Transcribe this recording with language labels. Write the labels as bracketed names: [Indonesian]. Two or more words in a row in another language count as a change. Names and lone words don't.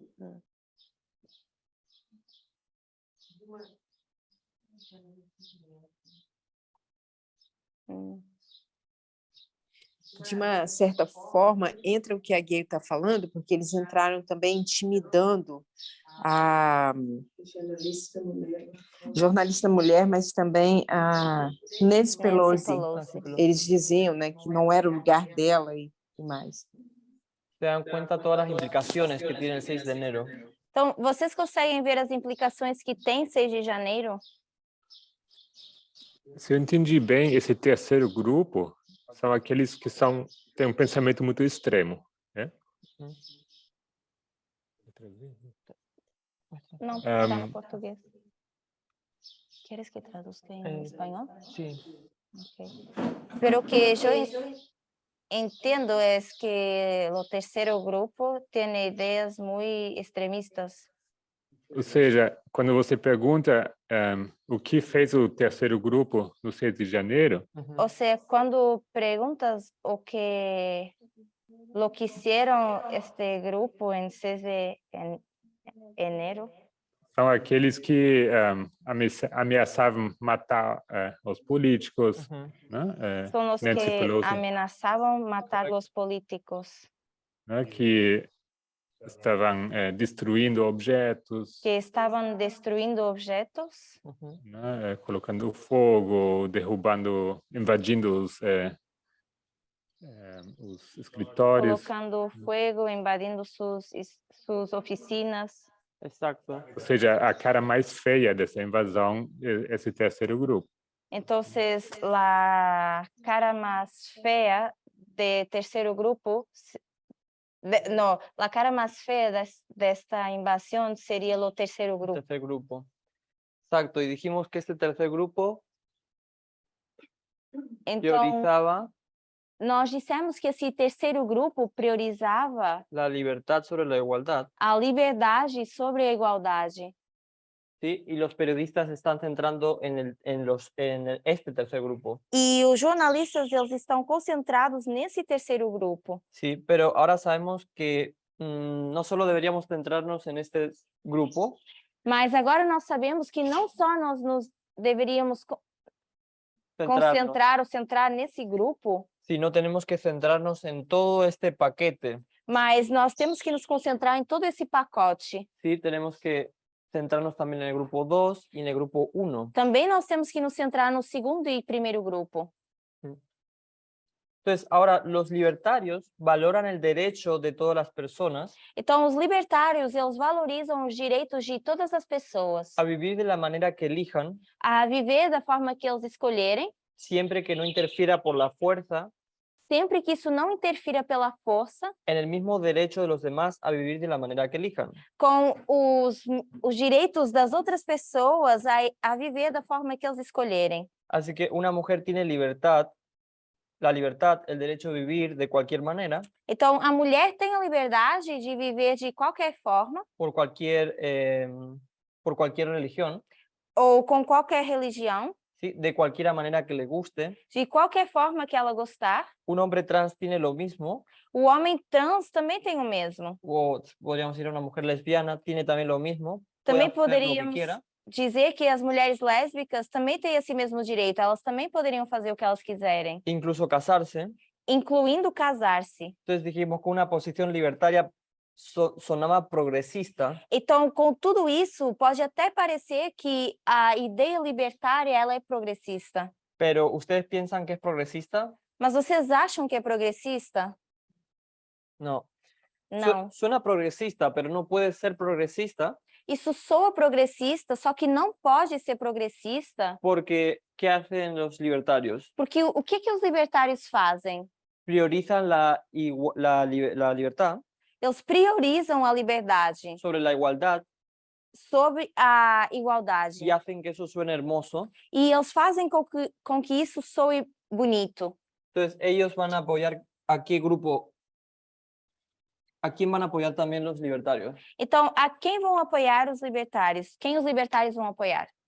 [Portuguese] De uma certa forma, entra o que a Gay está falando, porque eles entraram também intimidando a jornalista mulher, mas também a Nancy Pelosi. Eles diziam, né, que não era o lugar dela e mais. [Spanish] Se dan cuenta todas las implicaciones que tiene el 6 de enero. [Portuguese] Então, vocês conseguem ver as implicações que tem 6 de janeiro? Se eu entendi bem, esse terceiro grupo são aqueles que têm um pensamento muito extremo, né? Não, está no português. [Spanish] ¿Quieres que traduzca en español? Sí. Okay. Pero que yo entiendo es que el tercero grupo tiene ideas muy extremistas. [Portuguese] Ou seja, quando você pergunta o que fez o terceiro grupo no 6 de janeiro, [Spanish] O sea, cuando preguntas lo que hicieron este grupo en 6 de enero, [Portuguese] são aqueles que ameaçavam matar os políticos, né? [Spanish] son los Nancy que Pelosi, amenazaban matar los políticos, [Portuguese] né? Que estavam destruindo objetos, [Spanish] que estaban destruyendo objetos, [Portuguese] né? Colocando fogo, derrubando, invadindo os escritórios. [Spanish] colocando fuego, invadindo sus oficinas. Exacto. [Portuguese] Ou seja, a cara mais feia dessa invasão é esse terceiro grupo. [Spanish] Entonces, la cara más fea de tercero grupo, la cara más fea de esta invasión sería el tercero grupo. Tercer grupo. Exacto. Y dijimos que este tercer grupo Entonces, priorizaba [Portuguese] nós dissemos que esse terceiro grupo priorizava [Spanish] la libertad sobre la igualdad, [Portuguese] a liberdade sobre a igualdade. [Spanish] ¿sí? Y los periodistas se están centrando este tercer grupo, [Portuguese] E os jornalistas, eles estão concentrados nesse terceiro grupo. [Spanish] ¿sí? Pero ahora sabemos que no solo deberíamos centrarnos en este grupo, [Portuguese] Mas agora nós sabemos que não só nós nos deveríamos [Spanish] centrarnos, [Portuguese] concentrar ou centrar nesse grupo, [Spanish] sino tenemos que centrarnos en todo este paquete, [Portuguese] mas nós temos que nos concentrar em todo esse pacote. [Spanish] ¿sí? Tenemos que centrarnos también en el grupo 2 y en el grupo 1. [Portuguese] Também nós temos que nos centrar no segundo e primeiro grupo. [Spanish] Entonces, ahora los libertarios valoran el derecho de todas las personas [Portuguese] Então, os libertários, eles valorizam os direitos de todas as pessoas [Spanish] a vivir de la manera que elijan, [Portuguese] a viver da forma que eles escolherem, [Spanish] siempre que no interfiera por la fuerza [Portuguese] sempre que isso não interfira pela força [Spanish] en el mismo derecho de los demás a vivir de la manera que elijan. [Portuguese] com os direitos das outras pessoas a viver da forma que eles escolherem. [Spanish] Así que una mujer tiene libertad, la libertad, el derecho a vivir de cualquier manera, [Portuguese] Então, a mulher tem a liberdade de viver de qualquer forma [Spanish] por cualquier religión, [Portuguese] ou com qualquer religião, [Spanish] ¿sí? De cualquier manera que le guste. [Portuguese] de qualquer forma que ela gostar. [Spanish] Un hombre trans tiene lo mismo, [Portuguese] O homem trans também tem o mesmo. [Spanish] o podríamos decir una mujer lesbiana tiene también lo mismo. [Portuguese] Também [Spanish] puede hacer lo que [Portuguese] poderíamos [Spanish] quiera. [Portuguese] dizer que as mulheres lésbicas também têm esse mesmo direito. Elas também poderiam fazer o que elas quiserem, [Spanish] Incluso casarse. [Portuguese] incluindo casar-se. [Spanish] Entonces dijimos que una posición libertaria sonaba progresista, [Portuguese] Então, com tudo isso, pode até parecer que a ideia libertária ela é progressista. [Spanish] pero ¿ustedes piensan que es progresista? [Portuguese] Mas vocês acham que é progressista? [Spanish] No. [Portuguese] Não. [Spanish] Suena progresista, pero no puede ser progresista [Portuguese] Isso soa progressista, só que não pode ser progressista, [Spanish] porque ¿qué hacen los libertarios? [Portuguese] porque o que os libertários fazem? [Spanish] Priorizan la libertad [Portuguese] Eles priorizam a liberdade [Spanish] sobre la igualdad [Portuguese] sobre a igualdade. [Spanish] y hacen que eso suene hermoso. [Portuguese] E eles fazem com que isso soe bonito. [Spanish] Entonces ellos van a apoyar a qué grupo, a quién van a apoyar también los libertarios. [Portuguese] Então, a quem vão apoiar os libertários? Quem os libertários vão apoiar?